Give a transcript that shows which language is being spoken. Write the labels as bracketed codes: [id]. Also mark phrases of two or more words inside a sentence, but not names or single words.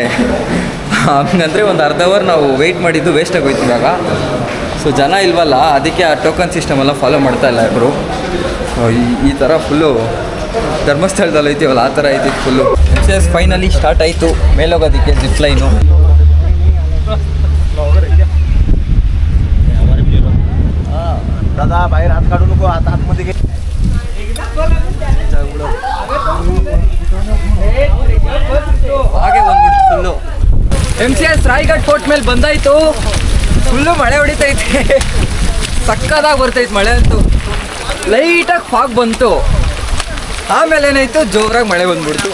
[kn] ಹಂಗಂದರೆ ಒಂದು ಅರ್ಧ ಅವರ್ ನಾವು ವೆಯ್ಟ್ ಮಾಡಿದ್ದು ವೇಸ್ಟ್ ಆಗೋಯ್ತು ಇವಾಗ. ಸೊ ಜನ ಇಲ್ವಲ್ಲ, ಅದಕ್ಕೆ ಆ ಟೋಕನ್ ಸಿಸ್ಟಮೆಲ್ಲ ಫಾಲೋ ಮಾಡ್ತಾ ಇಲ್ಲ ಇಬ್ಬರು. ಈ ಥರ ಫುಲ್ಲು ಧರ್ಮಸ್ಥಳದಲ್ಲಿ ಐತೀವಲ್ಲ ಆ ಥರ ಐತಿ ಫುಲ್ಲು. MCS [en] finally start [kn] ಆಯಿತು ಮೇಲೋಗೋದಕ್ಕೆ ಜಿಪ್ಲೈನು. [mr] दादा बाहेर हात काढू नको, हात आतमध्ये घे. [kn] ಹಾಗೆ ಬಂದ್ಬಿಟ್ಟು ಫುಲ್ಲು MCS ರಾಯಗಢ ಫೋರ್ಟ್ ಮೇಲೆ ಬಂದಾಯಿತು. ಫುಲ್ಲು ಮಳೆ ಹೊಡಿತೈತೆ, ಸಕ್ಕದಾಗಿ ಬರ್ತೈತೆ ಮಳೆ ಅಂತೂ. ಲೈಟಾಗಿ ಫಾಗ್ ಬಂತು, ಆಮೇಲೆ ಏನಾಯಿತು ಜೋರಾಗಿ ಮಳೆ ಬಂದ್ಬಿಡ್ತು.